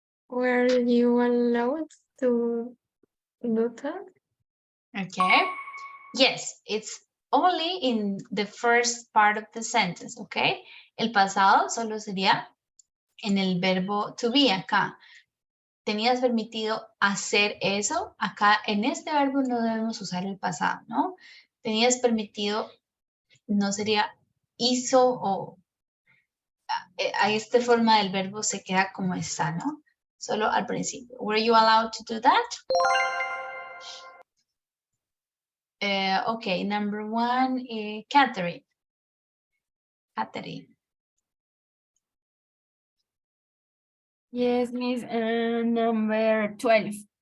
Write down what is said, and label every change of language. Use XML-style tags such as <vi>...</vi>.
<en>Were you allowed to do that? Okay. Yes, it's only in the first part of the sentence, okay?</en> <es>El pasado solo sería en el verbo to be acá. ¿Tenías permitido hacer eso? Acá en este verbo no debemos usar el pasado, ¿no? ¿Tenías permitido? No sería hizo o a esta forma del verbo se queda como está, ¿no? Solo al principio.</es> <en>Were you allowed to do that? Okay, number 1, Catherine. Catherine. Yes, Miss. Number 12.</en>